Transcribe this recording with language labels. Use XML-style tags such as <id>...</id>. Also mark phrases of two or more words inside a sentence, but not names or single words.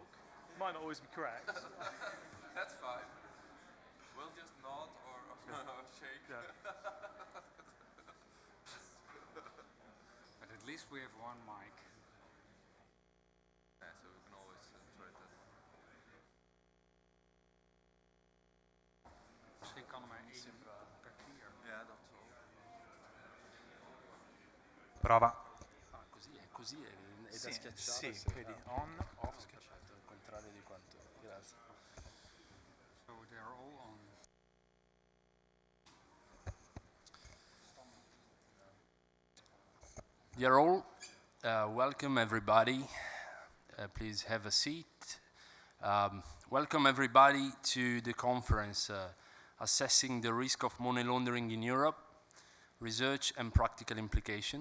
<en>It might not always be correct. That's fine. We'll just nod or shake. Yeah. But at least we have one mic. Yeah, so we can always try that.</en> <nl>Misschien kan er maar één per keer. Ja, dat is wel.</nl> <it>Brava. Ah, così è da Sì, schiacciare. sì, vedi, on, off. Schiacciato, al contrario di quanto. Grazie.</it> <en>So they're all on. Dear all, welcome everybody. Please have a seat. Welcome everybody to the conference Assessing the Risk of Money Laundering in Europe, Research and Practical Implication.</en>